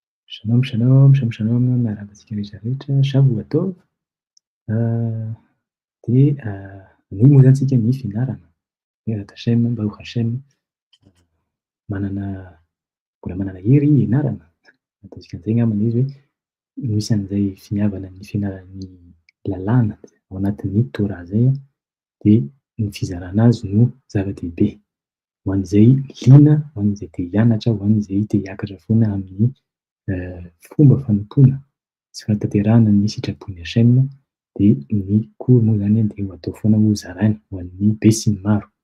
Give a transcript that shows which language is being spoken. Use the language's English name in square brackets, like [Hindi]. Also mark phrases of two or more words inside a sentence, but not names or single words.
[Hebrew] שלום, שלום, שלום, שלום [Malagasy] miarahaba antsika rehetrarehetra, [Hebrew] שבוע טוב. [Malagasy] Dia nohy moa zany tsika ny fianarana. Miezatra Hashem, [Hebrew] ברוך השם, [Malagasy] manana mbola manana hery ianarana. Ataontsika an'izay angambany izy hoe misy an'izay finiavana ny fianaran'ny lalàna ao anatin'ny Torah izay dia ny fizarana azy no zava-dehibe ho an'izay liana, ho an'izay te hianatra, ho an'izay te hiakatra foana amin'ny fomba fanompoana sy fanatanterahana ny sitrapon'i Hashem dia ny cours moa zany dia ho atao foana ho zarainy ho an'ny be sy ny maro.